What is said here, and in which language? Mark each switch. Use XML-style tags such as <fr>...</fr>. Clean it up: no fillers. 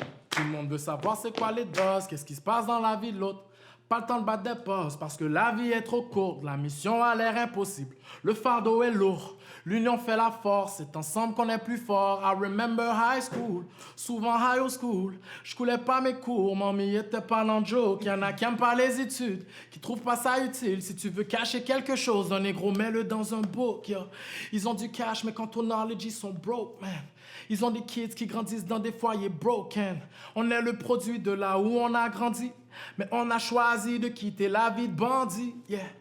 <fr>Tout le monde veut savoir c'est quoi les doses, qu'est-ce qui se passe dans la vie de l'autre. Pas le temps de battre des pauses parce que la vie est trop courte, la mission a l'air impossible, le fardeau est lourd. L'union fait la force, c'est ensemble qu'on est plus fort.</fr> <en>I remember high school,</en> <fr>souvent</fr> <en>high school.</en> <fr>Je coulais pas mes cours, mamie était pas dans le joke. Y'en a qui aiment pas les études, qui trouvent pas ça utile. Si tu veux cacher quelque chose, un négro, mets-le dans un book. Yeah. Ils ont du cash, mais quant au knowledge, ils sont</fr> <en>broke, man.</en> <fr>Ils ont des kids qui grandissent dans des foyers broken. On est le produit de là où on a grandi, mais on a choisi de quitter la vie de bandit. Yeah.</fr>